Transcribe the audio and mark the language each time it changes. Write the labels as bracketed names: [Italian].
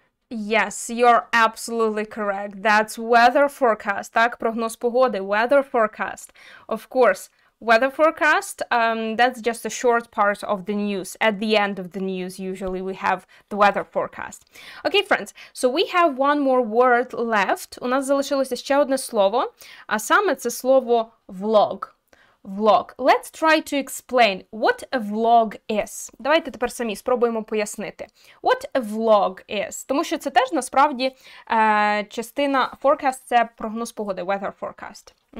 [English] Yes, you're absolutely correct. That's weather forecast. [Ukrainian] Так, прогноз погоди, weather forecast. [English] Of course, weather forecast, that's just a short part of the news. At the end of the news, usually we have the weather forecast. Okay, friends, so we have one more word left. [Ukrainian] У нас залишилося ще одне слово, а саме це слово vlog. [English] Vlog. Let's try to explain what a vlog is. [Ukrainian] Давайте тепер самі спробуємо пояснити. [English] What a vlog is. [Ukrainian] Тому що це теж насправді частина forecast – це прогноз погоди, weather forecast.